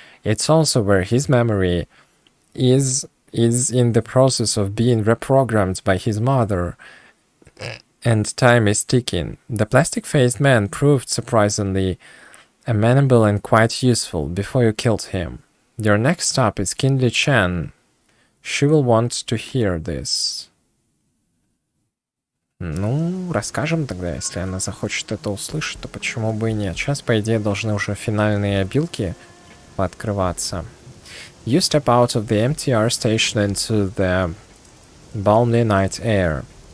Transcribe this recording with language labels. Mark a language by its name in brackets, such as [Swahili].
[English] It's also where his memory is in the process of being reprogrammed by his mother, and time is ticking. The plastic-faced man proved surprisingly amenable and quite useful before you killed him. Your next stop is Kinley Chan. She will want to hear this. [Russian] Ну, расскажем тогда, если она захочет это услышать, то почему бы и нет. Сейчас, по идее, должны уже финальные обилки пооткрываться. [English] You step out of the MTR station into the balmy night air.